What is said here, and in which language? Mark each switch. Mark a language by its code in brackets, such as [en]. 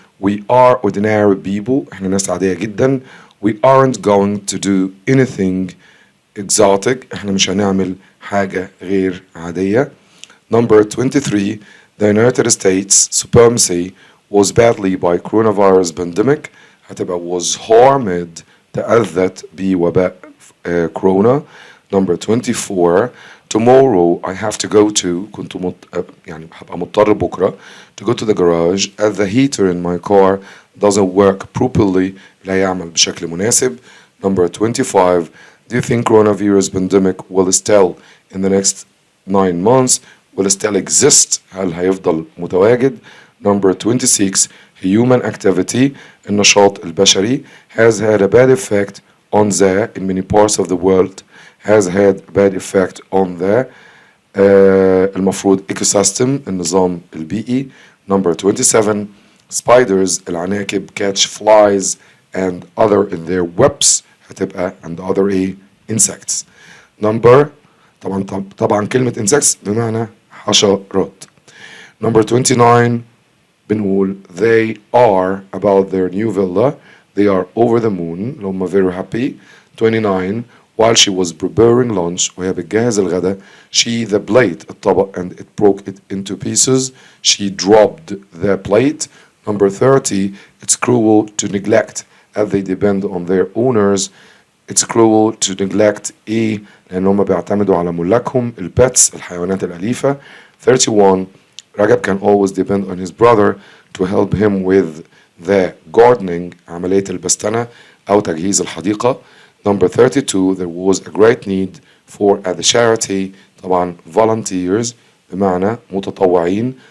[en] We are ordinary people. [ar] احنا ناس عادية جدا. [en] We aren't going to do anything exotic. [ar] احنا مش هنعمل حاجة غير عادية. [en] Number 23, the United States supremacy was badly by coronavirus pandemic. [ar] هتبقى [en] was harmed [ar] تأذت بوباء كورونا. [en] Number 24, tomorrow I have to go to [ar] يعني هبقى مضطر بكرة [en] to go to the garage as the heater in my car doesn't work properly. [ar] لا يعمل بشكل مناسب. [en] Number 25, do you think coronavirus pandemic will still in the next 9 months will still exist؟ [ar] هل هيفضل متواجد؟ [en] Number 26, human activity [ar] النشاط البشري [en] has had a bad effect on the in many parts of the world has had a bad effect on the [ar] المفروض [en] ecosystem [ar] النظام البيئي. [en] Number 27, spiders [ar] العناكب [en] catch flies and other in their webs [ar] هتبقى [en] and other insects. [ar] Number طبعا كلمة insects بمعنى حشرات. [en] Number 29 [ar] بنقول [en] they are about their new villa they are over the moon [ar] اللي هم [en] very happy. 29 while she was preparing lunch [ar] وهي بتجهز الغداء [en] she the plate [ar] الطبق [en] and it broke it into pieces she dropped the plate. Number 30 it's cruel to neglect as they depend on their owners. It's cruel to neglect [ar] لأن هم بيعتمدوا على ملاكهم البيتس الحيوانات الأليفة. [en] 31 Ragab can always depend on his brother to help him with the gardening [ar] عملية البستنة أو تجهيز الحديقة. [en] Number 32 there was a great need for the charity [ar] طبعا [en] volunteers [ar] بمعنى متطوعين.